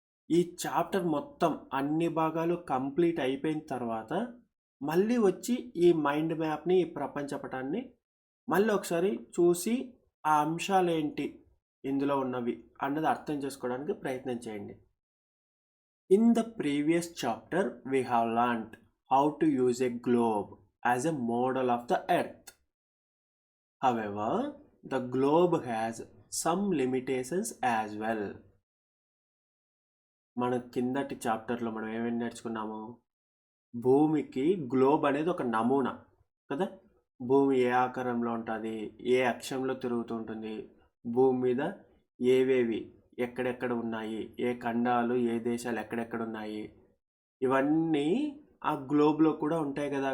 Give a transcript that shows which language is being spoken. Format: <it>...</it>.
<te>ఈ చాప్టర్ మొత్తం అన్ని భాగాలు కంప్లీట్ అయిపోయిన తర్వాత మళ్ళీ వచ్చి ఈ మైండ్ మ్యాప్ని, ఈ ప్రపంచ పటాన్ని మళ్ళీ ఒకసారి చూసి ఆ అంశాలు ఏంటి ఇందులో ఉన్నవి అన్నది అర్థం చేసుకోవడానికి ప్రయత్నం చేయండి.</te> <en>In the previous chapter we have learned how to use a globe as a model of the earth. However, the globe has some limitations as well.</en> <te>మన కిందటి చాప్టర్లో మనం ఏమేమి నేర్చుకున్నాము? భూమికి గ్లోబ్ అనేది ఒక నమూనా కదా. భూమి ఏ ఆకారంలో ఉంటుంది, ఏ అక్షంలో తిరుగుతూ ఉంటుంది, భూమి మీద ఏవేవి ఎక్కడెక్కడ ఉన్నాయి, ఏ ఖండాలు ఏ దేశాలు ఎక్కడెక్కడ ఉన్నాయి, ఇవన్నీ ఆ గ్లోబ్లో కూడా ఉంటాయి కదా.</te>